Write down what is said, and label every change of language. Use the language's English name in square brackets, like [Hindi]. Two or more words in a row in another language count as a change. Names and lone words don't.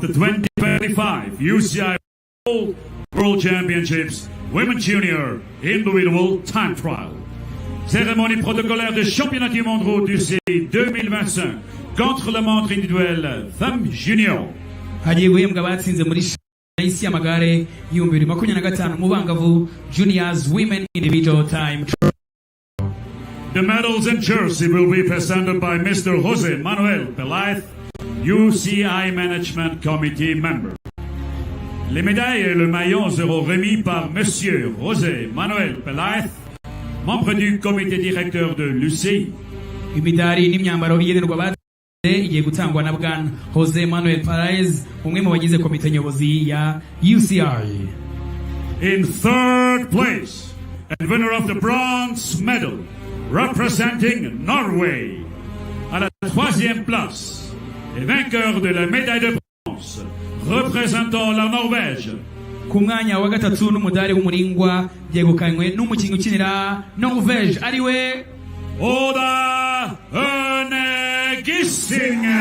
[English] the 2025 UCI World Championships Women Junior Individual Time Trial. [French] Cérémonie protocolaire de championnat du monde route UCI 2025 contre le montre individuel Femmes Junior. [Kinyarwanda] Hagiye guhembwa abatsinze muri shampiyona y'isi y'amagare y'ibihumbi 2025 mu bangavu [English] Juniors Women Individual Time Trial. The medals and jersey will be presented by Mr. Jose Manuel Pelaez, UCI Management Committee member. [French] Les médailles et le maillot seront remis par Monsieur José Manuel Pelaez, membre du comité directeur de l'UCI. [Kinyarwanda] Imidari n'imyambaro bigenerwa abatsinze igiye gutangwa na Bwana Jose Manuel Pelaez, umwe mu bagize komite nyobozi ya UCI. [English] In third place, and winner of the bronze medal, representing Norway. [French] À la troisième place, et vainqueur de la médaille de bronze, représentant la Norvège. [Kinyarwanda] Ku mwanya wa gatatu n'umudari w'umuringwa byegukanywe n'umukinnyi ukinira Norvège ariwe Oda Ønegard. Gissing.